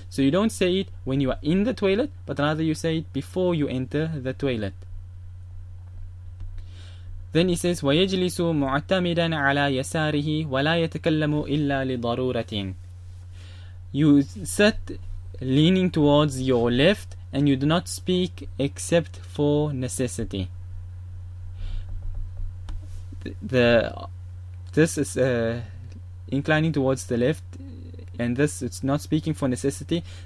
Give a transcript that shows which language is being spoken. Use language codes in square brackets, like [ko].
[en] So you don't say it when you are in the toilet, but rather you say it before you enter the toilet. Then he says [ar] وَيَجْلِسُ مُعْتَمِدًا عَلَى يَسَارِهِ وَلَا يَتَكَلَّمُ إِلَّا لِضَرُورَةٍ. [en] You sit leaning towards your left and you do not speak except for necessity. This is inclining towards the left, and this it's not speaking for necessity.